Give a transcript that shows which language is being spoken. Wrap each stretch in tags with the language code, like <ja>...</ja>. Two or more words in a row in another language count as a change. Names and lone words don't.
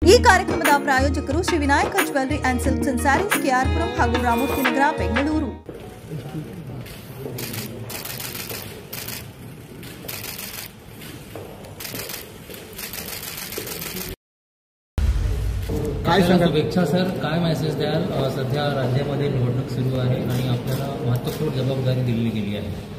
<kn>ಈ ಕಾರ್ಯಕ್ರಮದ ಪ್ರಾಯೋಜಕರು ಶ್ರೀ ವಿನಾಯಕ ಜ್ಯುವೆಲ್ಲರಿ ಅಂಡ್ ಸಿಲ್ಕ್ಸ್ ಅಂಡ್ ಸ್ಯಾರೀಸ್ ಕೆಆರ್ಪುರಂ ಹಾಗೂ ರಾಮೂರ್ತಿ ನಗರ ಬೆಂಗಳೂರು।</kn> <mr>काय शुभेच्छा सर, काय मेसेज द्याल? सध्या राज्यामध्ये निवडणूक सुरू आहे आणि आपल्याला महत्त्वपूर्ण जबाबदारी दिली गेली आहे।</mr>